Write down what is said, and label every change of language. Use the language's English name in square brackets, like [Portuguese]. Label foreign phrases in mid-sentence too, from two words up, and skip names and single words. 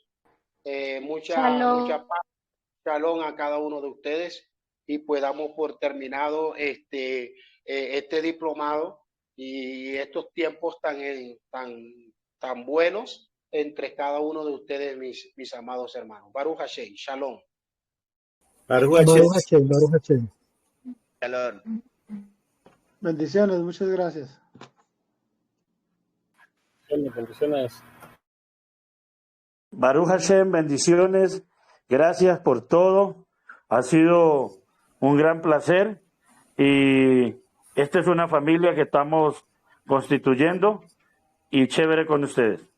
[Spanish] Mucha paz, shalom a cada uno de ustedes, y pues damos por terminado este diplomado y estos tiempos tan buenos entre cada uno de ustedes, mis amados hermanos. [Hebrew] ברוך השם, שלום. ברוך השם. ברוך השם. Shalom. [Spanish] Bendiciones, muchas gracias. Bendiciones. [Hebrew] ברוך השם, [Spanish] bendiciones. Gracias por todo. Ha sido un gran placer. Y esta es una familia que estamos constituyendo y chévere con ustedes.